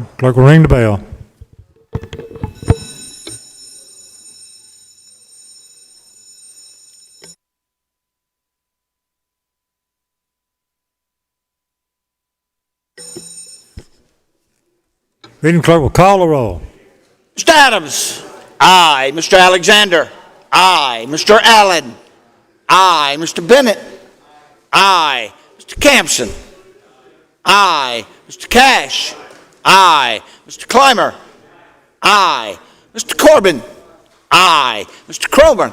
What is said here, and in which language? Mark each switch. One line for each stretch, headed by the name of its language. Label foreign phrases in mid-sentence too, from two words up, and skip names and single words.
English: Clerk will ring the bell. Reading clerk will call the roll. Mr. Adams. Aye. Mr. Alexander. Aye. Mr. Allen. Aye. Mr. Bennett. Aye. Mr. Campson. Aye. Mr. Cash. Aye. Mr. Clymer. Aye. Mr. Corbin. Aye. Mr. Cromer.